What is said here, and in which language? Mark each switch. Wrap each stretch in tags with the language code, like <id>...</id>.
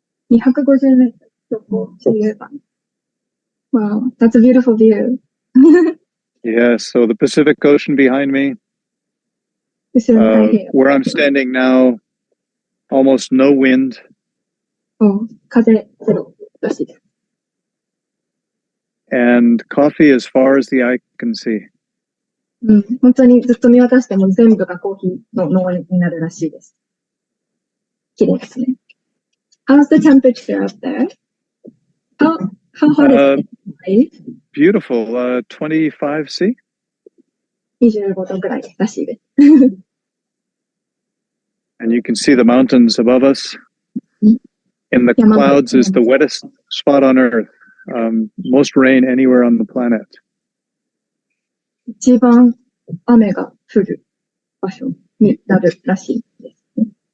<ja>250メートル標高といえば。</ja> <en>Wow, that's a beautiful view. Yeah, so the Pacific Ocean behind me. Where I'm standing now, almost no wind.</en> <ja>風ゼロらしいです。</ja> <en>And coffee as far as the eye can see.</en> <ja>本当にずっと見渡しても全部がコーヒーの農園になるらしいです。綺麗ですね。</ja> <en>How's the temperature up there? How hot is it? Beautiful, 25°C?</en> <ja>25度ぐらいらしいです。</ja> <en>And you can see the mountains above us. And the clouds is the wettest spot on Earth. Most rain anywhere on the planet.</en> <ja>一番雨が降る場所になるらしいですね。</ja>